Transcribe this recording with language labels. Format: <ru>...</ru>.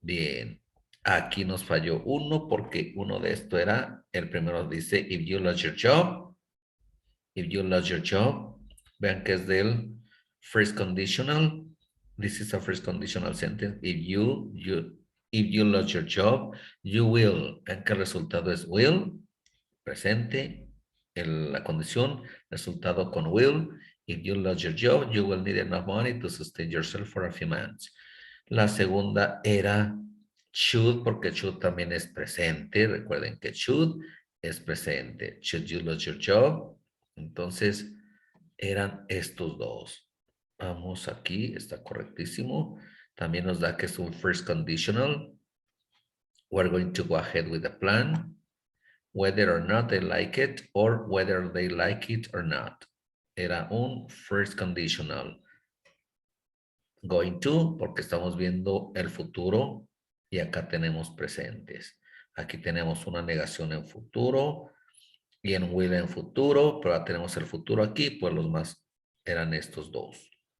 <es>Bien. Aquí nos falló uno porque uno de esto era, el primero dice,</es> <en>if you lost your job. If you lost your job.</en> <es>Vean que es del</es> <en>first conditional. This is a first conditional sentence. If you lost your job, you will.</en> <es>Vean que el resultado es will, presente, la condición, resultado con will.</es> <en>If you lost your job, you will need enough money to sustain yourself for a few months.</en> <es>La segunda era should, porque should también es presente. Recuerden que should es presente.</es> <en>Should you lose your job?</en> <es>Entonces, eran estos dos. Vamos aquí, está correctísimo. También nos da que es un first conditional.</es> <en>We're going to go ahead with the plan. Whether or not they like it, or whether they like it or not.</en> <es>Era un first conditional. Going to, porque estamos viendo el futuro y acá tenemos presentes. Aquí tenemos una negación en futuro y en will en futuro, pero ahora tenemos el futuro aquí, pues los más eran estos dos.</es>